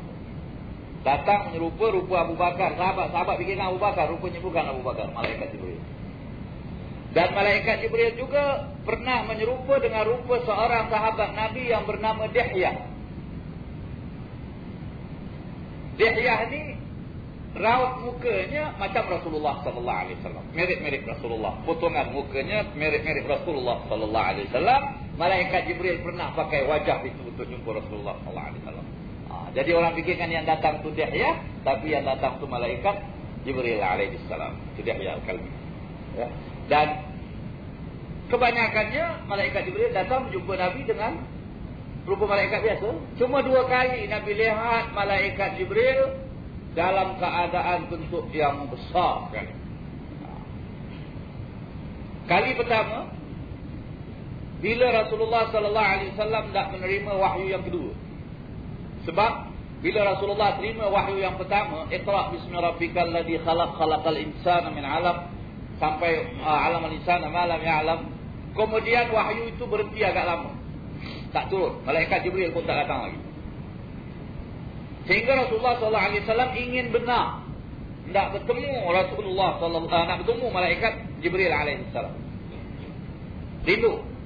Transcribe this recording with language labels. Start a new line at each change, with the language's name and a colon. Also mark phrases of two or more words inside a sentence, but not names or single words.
Malay: Datang menyerupa rupa Abu Bakar. Sahabat fikirkan Abu Bakar, rupanya bukan Abu Bakar, malaikat Jibril. Dan malaikat Jibril juga pernah menyerupa dengan rupa seorang sahabat Nabi yang bernama Dihyah. Dihyah ni raut mukanya macam Rasulullah
Arabic: صلى الله عليه وسلم.
Malay: Mirip-mirip Rasulullah. Potongan mukanya mirip-mirip Rasulullah
Arabic: صلى الله عليه وسلم.
Malay: Malaikat Jibril pernah pakai wajah itu untuk jumpa Rasulullah
Arabic: صلى الله عليه وسلم.
Malay: Jadi orang fikirkan yang datang tu Dihyah, tapi yang datang tu malaikat Jibril
Arabic: عليه السلام.
Malay: Itu Dihyah al-Kalbi. Ya. Dan kebanyakannya malaikat Jibril datang menjumpa Nabi dengan rupa malaikat biasa. Cuma 2 kali Nabi lihat malaikat Jibril dalam keadaan bentuk yang besar kan. Kali pertama bila Rasulullah
Arabic: صلى الله عليه وسلم
Malay: tak menerima wahyu yang kedua. Sebab bila Rasulullah terima wahyu yang pertama,
Arabic: اقرأ باسم ربك الذي خلق خلق الإنسان من علق,
Malay: sampai
Arabic: علم الإنسان ما لم يعلم.
Malay: Kemudian wahyu itu berhenti agak lama. Tak turun. Malaikat Jibril pun tak datang lagi. Sehingga Rasulullah SAW ingin benar nak bertemu Rasulullah nak bertemu malaikat Jibril alaihissalam. Rindu.